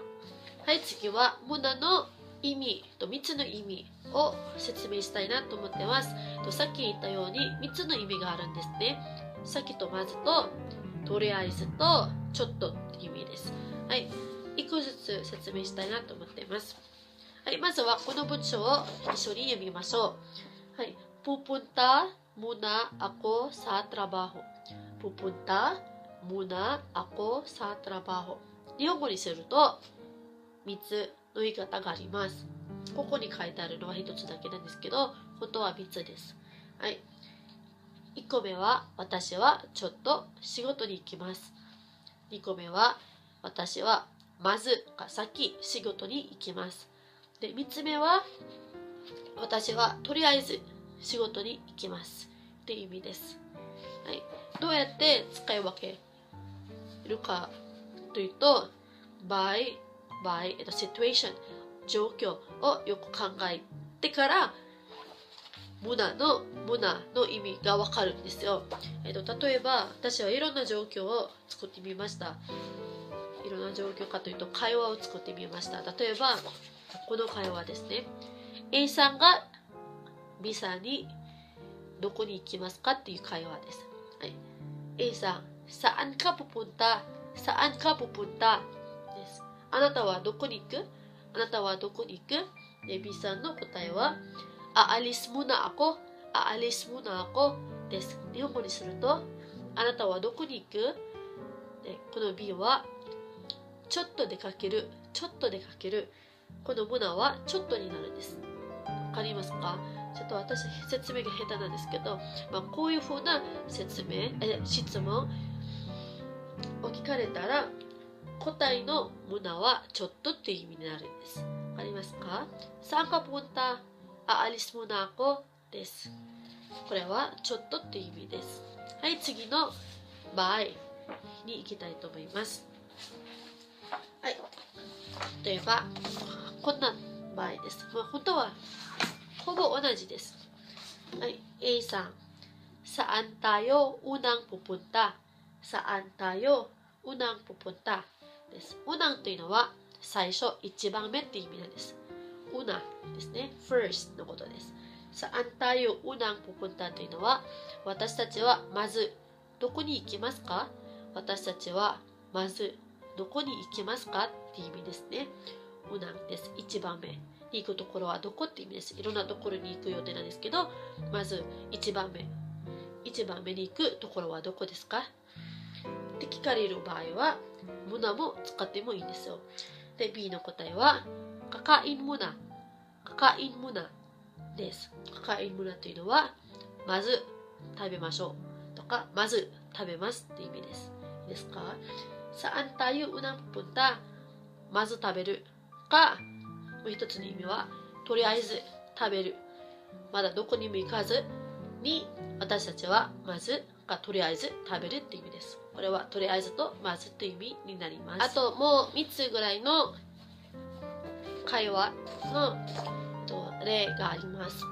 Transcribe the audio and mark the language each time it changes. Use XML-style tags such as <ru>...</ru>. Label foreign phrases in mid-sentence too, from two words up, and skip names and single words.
<ja>はい、次はムナの意味と3つの意味を説明したいなと思ってます。さっき言ったように3つの意味があるんですね。さっきとまずと、とりあえずと、ちょっとっていう意味です。はい、1個ずつ説明したいなと思っています。はい、まずはこの文章を一緒に読みましょう。はい、</ja> <tl>pupunta muna ako sa trabaho. Pupunta muna ako sa trabaho.</tl> <ja>日本語にすると3つの言い方があります。ここに書いてあるのは1つだけなんですけど、本当は3つです。はい。1個目は、私はちょっと仕事に行きます。2個目は、私はまずか先仕事に行きます。で、3つ目は、私はとりあえず仕事に行きますっていう意味です。はい。どうやって使い分けるかというと、</ja> <en>by situation</en> <ja>状況をよく考えてからムナの意味がわかるんですよ。例えば私はいろんな状況を作ってみました。いろんな状況かというと会話を作ってみました。例えばこの会話ですね。A さんが B さんにどこに行きますかっていう会話です。はい、A さん、</ja> <tl>saan ka pupunta? Saan ka pupunta?</tl> <ja>です。あなたはどこに行く？あなたはどこに行く？で、B さんの答えは、</ja> <tl>aalis muna ako, aalis muna ako</tl> <ja>です。日本語にすると、あなたはどこに行く？で、この B は、ちょっと出かける、ちょっと出かける。このmunaはちょっとになるんです。わかりますか？ちょっと私説明が下手なんですけど、こういうふうな質問を聞かれたら答えのmunaはちょっとっていう意味になるんです。わかりますか？</ja> <tl>saan ka punta? aalis muna ako</tl> <ja>です。これはちょっとっていう意味です。はい、次の場合に行きたいと思います。はい、例えばこんな場合です。本当はほぼ同じです。はい、A さん、</ja> <tl>saan tayo unang pupunta? Saan tayo unang pupunta?</tl> <ja>です。unang というのは最初、一番目っていう意味なんです。una ですね。first のことです。</ja> <tl>saan tayo unang pupunta</tl> <ja>というのは私たちはまずどこに行きますか？私たちはまずどこに行きますかっていう意味ですね。unang です。一番目。に行くところはどこって意味です。いろんなところに行く予定なんですけど、まず1番目に行くところはどこですかって聞かれる場合はmunaも使ってもいいんですよ。で、B の答えは</ja> <tl>kakain muna</tl> <ja>です。</ja> <tl>kakain muna</tl> <ja>というのはまず食べましょうとかまず食べますって意味です。いいですか？</ja> <tl>saan tayo unang pupunta?</tl> <ja>まず食べるか、もう一つの意味はとりあえず食べる、まだどこにも行かずに私たちはまずかとりあえず食べるって意味です。これはとりあえずとまずという意味になります。あともう3つぐらいの会話の例があります。</ja>